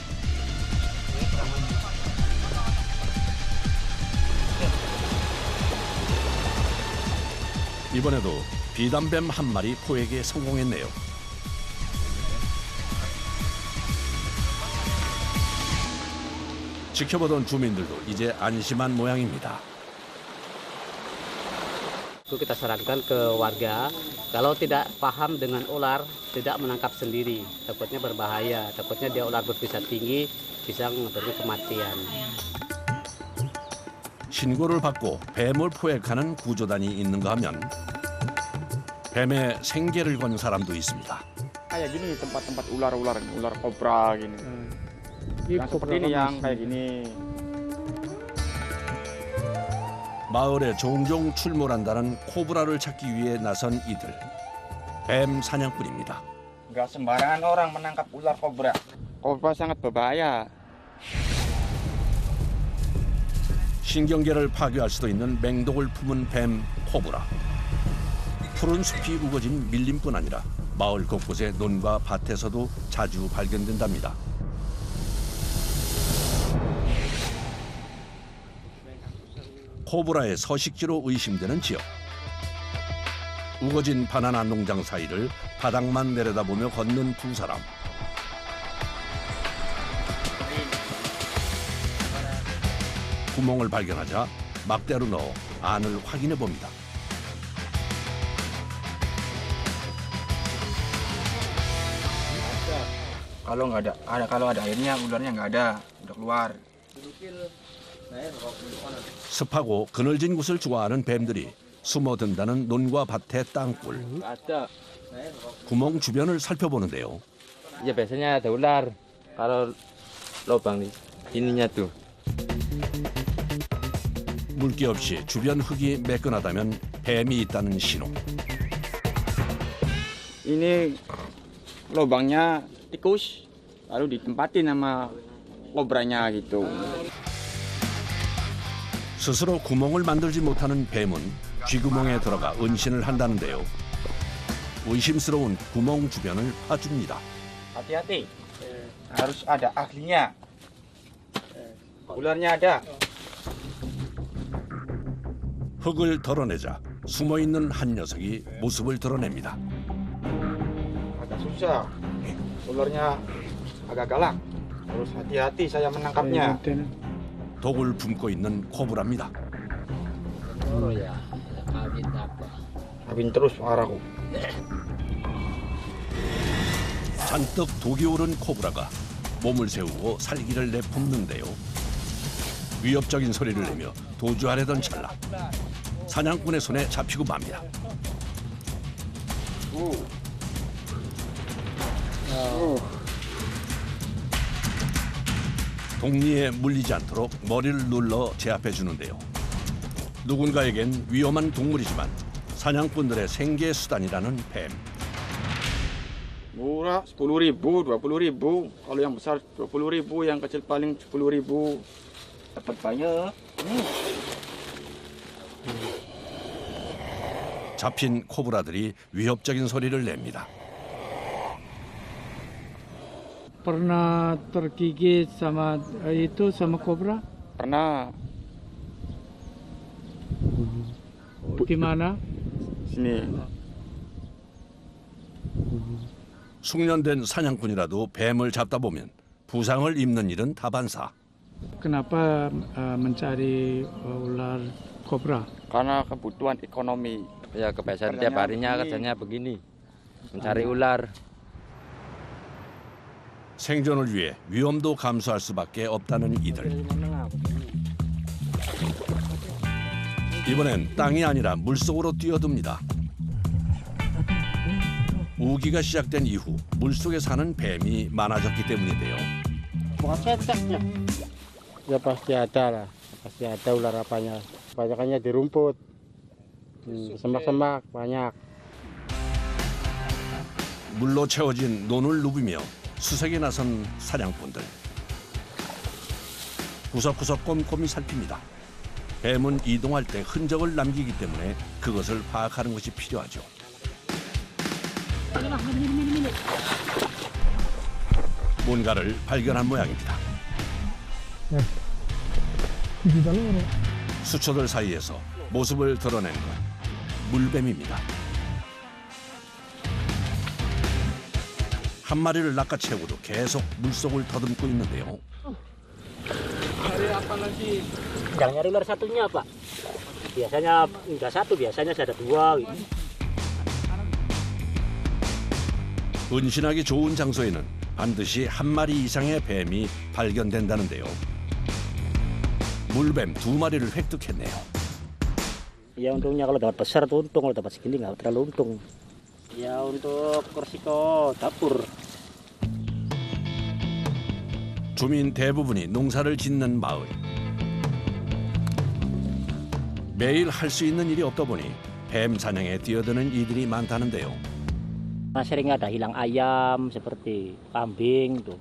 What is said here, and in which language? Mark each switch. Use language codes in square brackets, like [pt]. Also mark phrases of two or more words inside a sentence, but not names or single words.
[ko] 이번에도 비단뱀 한 마리 포획에 성공했네요. 지켜보던 주민들도 이제 안심한 모양입니다. [id] Itu kita sarankan ke warga kalau tidak paham dengan ular tidak menangkap sendiri, takutnya berbahaya, takutnya dia ular berbisa tinggi bisa mengakibatkan kematian. [ko] 신고를 받고 뱀을 포획하는 구조단이 있는가 하면 뱀의 생계를 건 사람도 있습니다. [id] Kayak gini tempat-tempat ular kobra gini. Yang seperti ini yang kayak gini. [ko] 마을에 종종 출몰한다는 코브라를 찾기 위해 나선 이들. 뱀 사냥꾼입니다. [id] Nggak sembarangan orang menangkap ular kobra. Kobra sangat berbahaya. [ko] 신경계를 파괴할 수도 있는 맹독을 품은 뱀 코브라. 푸른 숲이 우거진 밀림뿐 아니라 마을 곳곳의 논과 밭에서도 자주 발견된답니다. 코브라의 서식지로 의심되는 지역. 우거진 바나나 농장 사이를 바닥만 내려다보며 걷는 두 사람. 구멍을 발견하자 막대로 넣어 안을 확인해 봅니다. [id] Kalau ada airnya ularnya nggak ada, udah keluar. [ko] 습하고 그늘진 곳을 좋아하는 뱀들이 숨어든다는 논과 밭의 땅굴. 구멍 주변을 살펴보는데요. [id] Ya biasanya ada ular. Kalau lubang ininya tuh. [ko] 물기 없이 주변 흙이 매끈하다면 뱀이 있다는 신호. [id] Ini lubangnya tikus, lalu ditempatin sama kobranya gitu. [ko] 스스로 구멍을 만들지 못하는 뱀은 쥐구멍에 들어가 은신을 한다는데요. 의심스러운 구멍 주변을 파줍니다. [id] Hati-hati, harus ada ahlinya. Ularnya ada. [ko] 흙을 덜어내자 숨어있는 한 녀석이 모습을 드러냅니다. [id] Agak susah, ularnya agak galak. Harus hati-hati saya menangkapnya. [ko] 독을 품고 있는 코브라입니다. [id] Habis terus arahku. [ko] 잔뜩 독이 오른 코브라가 몸을 세우고 살기를 내뿜는데요. 위협적인 소리를 내며 도주하려던 찰나 사냥꾼의 손에 잡히고 맙니다. 독리에 물리지 않도록 머리를 눌러 제압해 주는데요. 누군가에겐 위험한 동물이지만 사냥꾼들의 생계 수단이라는 뱀. [id] Murah 10.000, 20.000. Kalau yang besar 20.000, yang kecil paling 10.000. Dapat banyak. [ko] 잡힌 코브라들이 위협적인 소리를 냅니다. [id] Pernah tergigit sama sama kobra? Pernah Gimana? sini. [ko] 숙련된 사냥꾼이라도 뱀을 잡다 보면 부상을 입는 일은 다반사. [id] Kenapa mencari ular kobra? Karena kebutuhan ekonomi. Ya kebiasaan tiap harinya kerjanya begini, mencari ular. [ko] 생존을 위해 위험도 감수할 수밖에 없다는 이들. 이번엔 땅이 아니라 물속으로 뛰어듭니다. 우기가 시작된 이후 물속에 사는 뱀이 많아졌기 때문인데요. [id] Ya pasti ada lah, pasti ada ular apanya. Banyakannya di rumput, semak-semak banyak. [ko] 물로 채워진 논을 누비며 수색에 나선 사냥꾼들. 구석구석 꼼꼼히 살핍니다. 뱀은 이동할 때 흔적을 남기기 때문에 그것을 파악하는 것이 필요하죠. 뭔가를 발견한 모양입니다. 수초들 사이에서 모습을 드러낸 건 물뱀입니다. 한 마리를 낚아채우고도 계속 물속을 더듬고 있는데요. [id] Yang nyari ular satunya Pak. Biasanya enggak satu, biasanya ada dua. [ko] 은신하기 좋은 장소에는 반드시 한 마리 이상의 뱀이 발견된다는데요. 물뱀 2마리를 획득했네요. [id] Ya untungnya kalau dapat besar tuh untung, kalau dapat segini nggak terlalu untung. Ya untuk resiko dapur. [ko] 주민 대부분이 농사를 짓는 마을. 매일 할 수 있는 일이 없다 보니 뱀 사냥에 뛰어드는 이들이 많다는데요. [id] Nah, sering ada hilang ayam seperti kambing tuh.